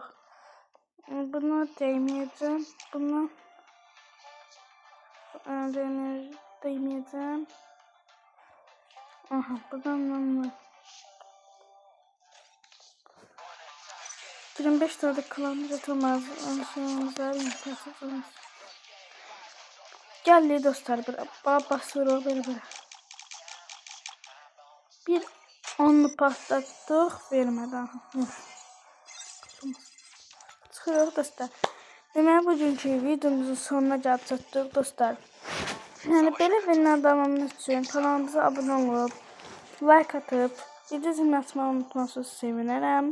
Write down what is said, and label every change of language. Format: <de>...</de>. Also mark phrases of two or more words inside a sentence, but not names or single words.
<tr>Buna değmeyeceğim. Buna değmeyeceğim. Aha, buradan 25 tane kalan atılmaz.</tr> <az>Geldi dostlar, basırıq belə. Bir onlu patlatdıq, vermədi. Çıxırıq dostlar. Deməli bugünkü videomuzun sonuna gəlib çatdıq dostlar. Yəni belə videolar davamınız üçün kanalımıza abunə olub, like atıb, video zilini açmağı unutmazsınız, sevinərəm.</az>